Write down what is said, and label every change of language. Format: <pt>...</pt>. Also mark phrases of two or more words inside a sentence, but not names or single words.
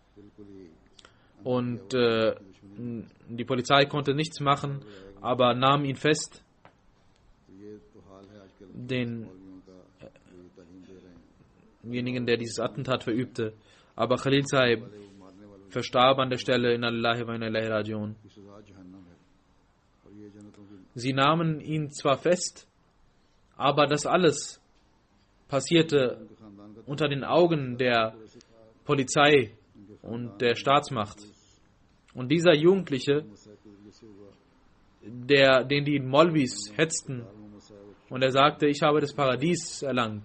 <de>Und die Polizei konnte nichts machen, aber nahm ihn fest. Denjenigen, der dieses Attentat verübte. Aber Khalil Sahib verstarb an der Stelle.</de> <ar>إنا لله وإنا إليه راجعون.</ar> <de>Sie nahmen ihn zwar fest, aber das alles passierte unter den Augen der Polizei und der Staatsmacht. Und dieser Jugendliche, den die Molvis hetzten, und er sagte, ich habe das Paradies erlangt.</de>